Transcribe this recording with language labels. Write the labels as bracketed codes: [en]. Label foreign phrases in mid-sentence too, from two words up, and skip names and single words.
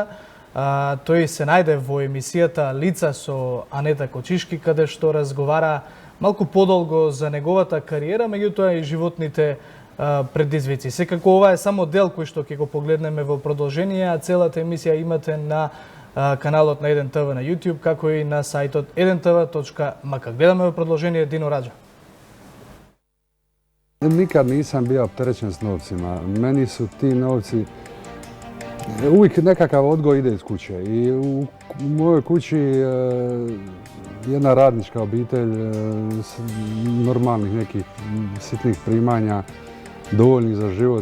[mk] Тој се најде во емисијата Лица со Анета Кочишки, каде што разговара малку подолго за неговата кариера, меѓутоа и животните предизвици. Секако ова е само дел кој што ќе го погледнеме во продолжение, а целата емисија имате на каналот на 1TV на YouTube, како и на сајтот 1tv.mk. Гледаме во продолжение Дино Раджа. [hr] Nikad nisam bio opterećen s novcima. Meni su ti novci, uvijek nekakav odgoj ide iz kuće. I u mojoj kući jedna radnička obitelj s normalnih nekih sitnih primanja, dovoljnih za život.